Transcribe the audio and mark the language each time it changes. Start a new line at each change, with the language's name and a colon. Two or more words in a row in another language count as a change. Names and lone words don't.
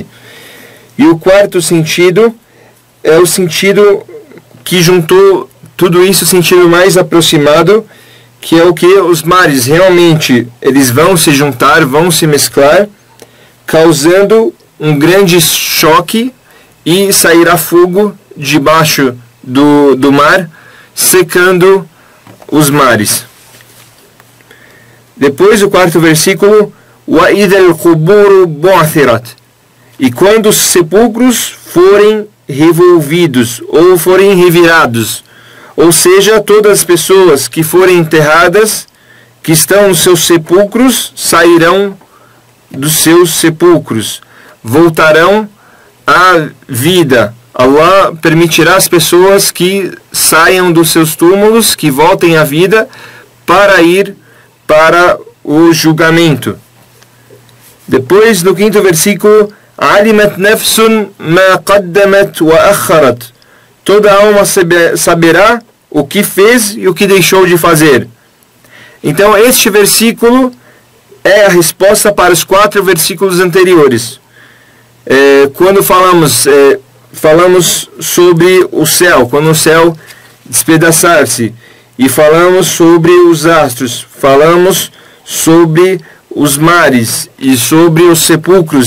Portuguese: E o quarto sentido é o sentido que juntou tudo isso, o sentido mais aproximado, que é o que os mares realmente eles vão se juntar, vão se mesclar, causando um grande choque e sairá fogo debaixo do mar, secando os mares. Depois, o quarto versículo,
Arabic: وَإِذَا الْقُبُورُ بُعْثِرَتْ,
Portuguese: e quando os sepulcros forem revolvidos ou forem revirados, ou seja, todas as pessoas que forem enterradas, que estão nos seus sepulcros, sairão dos seus sepulcros, voltarão à vida. Allah permitirá às pessoas que saiam dos seus túmulos, que voltem à vida, para ir para o julgamento. Depois, no 5º versículo,
Arabic: عَلِمَتْ نَفْسٌ مَا قَدَّمَتْ وَأَخَّرَتْ.
Portuguese: Toda alma saberá o que fez e o que deixou de fazer. Então, este versículo é a resposta para os 4 versículos anteriores. Quando falamos sobre o céu, quando o céu despedaçar-se, e falamos sobre os astros, falamos sobre os mares e sobre os sepulcros.